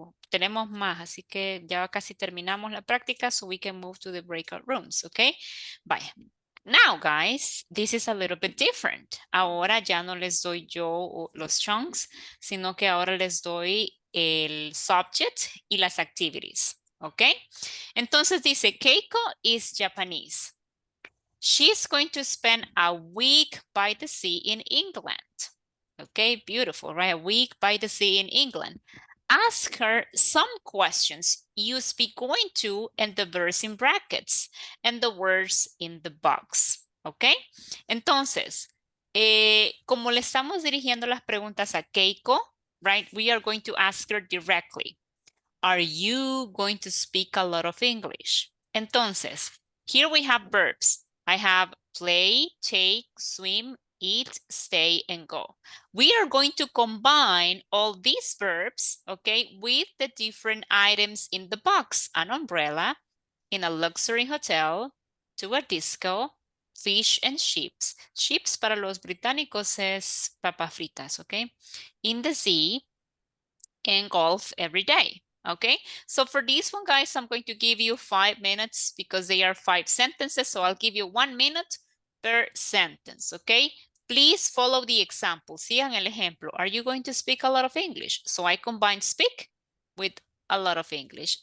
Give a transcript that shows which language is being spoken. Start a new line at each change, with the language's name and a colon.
Spanish: Tenemos más, así que ya casi terminamos la práctica,
English: so we can move to the breakout rooms, okay?
Spanish: Vaya.
English: Now, guys, this is a little bit different.
Spanish: Ahora ya no les doy yo los chunks, sino que ahora les doy el subject y las activities. ¿Ok? Entonces dice,
English: Keiko is Japanese. She's going to spend a week by the sea in England. Okay, beautiful, right? A week by the sea in England. Ask her some questions. Use be going to and the verbs in brackets and the words in the box. Okay?
Spanish: Entonces, como le estamos dirigiendo las preguntas a Keiko, right?
English: We are going to ask her directly. Are you going to speak a lot of English? Entonces, here we have verbs. I have play, take, swim, eat, stay, and go. We are going to combine all these verbs, okay, with the different items in the box. An umbrella, in a luxury hotel, to a disco, fish and chips.
Spanish: Chips para los británicos es papas fritas, okay?
English: In the sea, and golf every day. Okay, so for this one, guys, I'm going to give you 5 minutes because they are 5 sentences. So I'll give you 1 minute per sentence. Okay, please follow the example.
Spanish: Sigan el ejemplo.
English: Are you going to speak a lot of English? So I combine speak with a lot of English.